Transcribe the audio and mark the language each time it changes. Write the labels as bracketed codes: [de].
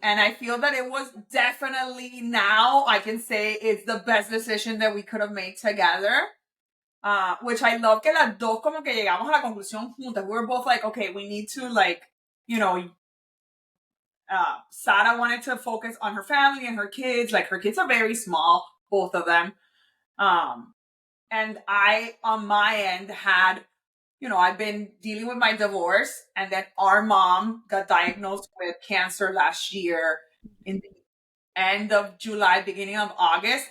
[en] And I feel that it was definitely, now I can say it's the best decision that we could have made together. Which I love [es] que las dos como que llegamos a la conclusión juntas. [en] We were both like, okay, we need to like, you know, Sarah wanted to focus on her family and her kids. Like her kids are very small, both of them. And I, on my end, had, I've been dealing with my divorce, and then our mom got diagnosed with cancer last year in the end of July, beginning of August.